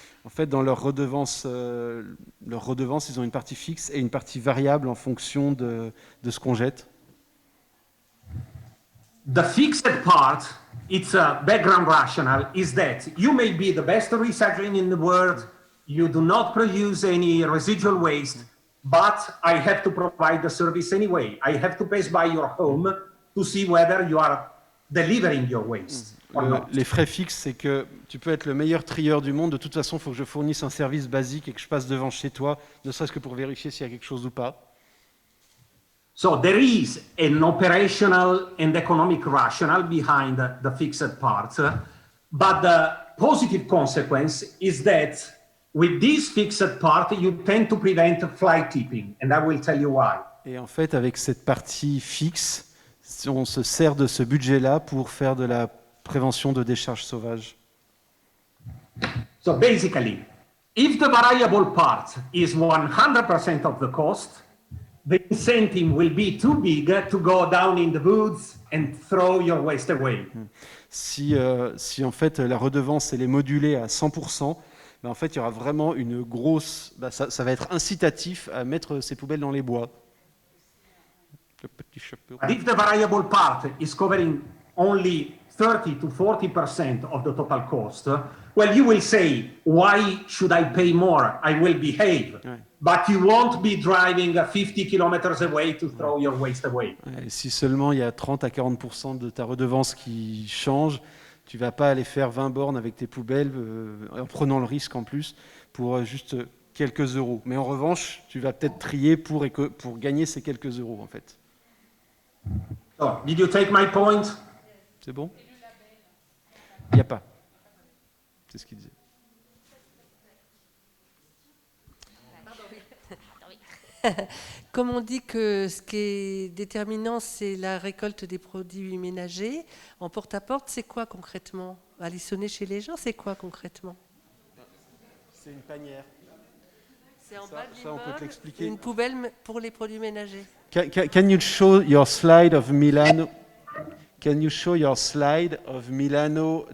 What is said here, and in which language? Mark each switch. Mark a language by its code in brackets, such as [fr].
[fr] En fait, dans leur redevance, ils ont une partie fixe et une partie variable en fonction de ce qu'on jette. [en] The fixed part, its a background rationale, is that you may be the best recycling in the world, you do not produce any residual waste, but I have to provide the service anyway. I have to pass by your home to see whether you are delivering your waste. [fr] Les frais fixes, c'est que tu peux être le meilleur trieur du monde. De toute façon, il faut que je fournisse un service basique et que je passe devant chez toi, ne serait-ce que pour vérifier s'il y a quelque chose ou pas. [en] So there is an operational and economic rationale behind the fixed part, but the positive consequence is that with this fixed part, you tend to prevent fly tipping, and I will tell you why. [fr] Et en fait, avec cette partie fixe, on se sert de ce budget-là pour faire de la prévention de décharges sauvages. [en] So basically, if the variable part is 100% of the cost, the incentive will be too big to go down in the woods and throw your waste away. [fr] Si en fait la redevance elle est modulée à 100%, ben en fait il y aura vraiment une grosse, ça va être incitatif à mettre ses poubelles dans les bois. Le petit chapeau. [en] But if the variable part is covering only 30 to 40% of the total cost, well, you will say, why should I pay more? I will behave. [fr] Ouais. [en] But you won't be driving 50 kilometers away to throw your waste away. [fr] Et si seulement il y a 30 à 40% de ta redevance qui change, tu vas pas aller faire 20 bornes avec tes poubelles en prenant le risque en plus pour juste quelques euros. Mais en revanche, tu vas peut-être trier pour gagner ces quelques euros, en fait. [en] So, did you take my point? [fr] C'est bon? Il n'y a pas. C'est ce qu'il disait. Comme on dit que ce qui est déterminant, c'est la récolte des produits ménagers, en porte-à-porte, c'est quoi concrètement? Aller sonner chez les gens, c'est quoi concrètement? C'est une panière. C'est en bas de ça, on peut te l'expliquer. une poubelle pour les produits ménagers. [en] Can you show your slide of Milano? Can you show your slide of Milano